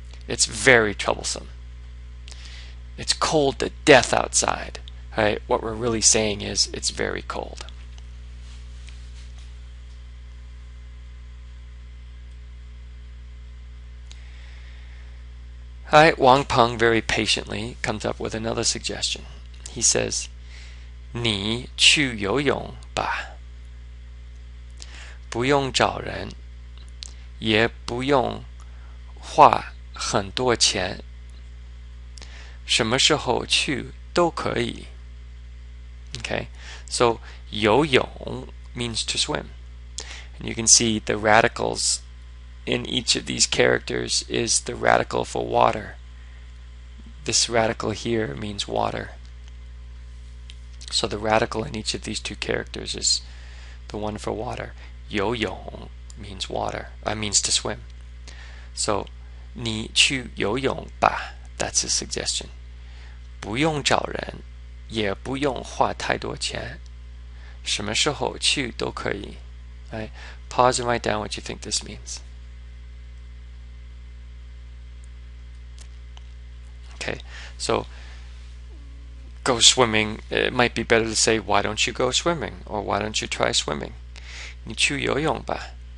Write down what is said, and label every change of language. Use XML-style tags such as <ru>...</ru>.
<en>It's very troublesome. It's cold to death outside. Right? What we're really saying is it's very cold. Alright, Wang Peng very patiently comes up with another suggestion. He says,</en> <zh>你去游泳吧，不用找人，也不用花很多钱，什么时候去都可以。</zh> <en>Okay, so 游泳 means to swim. And you can see the radicals in each of these characters is the radical for water. This radical here means water. So the radical in each of these two characters is the one for water. 游泳 means water, means to swim. So</en> <zh>你去游泳吧,</zh> <en>that's his suggestion.</en> <zh>不用找人，也不用花太多钱，什么时候去都可以.</zh> <en>Right? Pause and write down what you think this means. Okay, so go swimming. It might be better to say, why don't you go swimming? Or why don't you try swimming?</en> <zh>你去游泳吧.</zh>